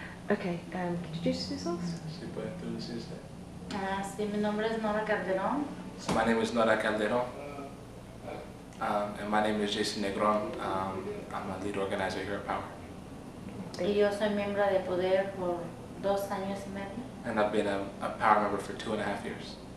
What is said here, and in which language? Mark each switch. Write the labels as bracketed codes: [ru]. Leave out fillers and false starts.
[en] Okay, could you introduce yourselves? [es] Sí, puede introducirse usted. Sí, mi nombre es Nora Calderon. [en] So my name is Nora Calderon, and my name is Jason Negron. I'm a lead organizer here at Power. [es] Y yo soy miembro de Poder por 2 años y medio. [en] And I've been a Power member for 2.5 years.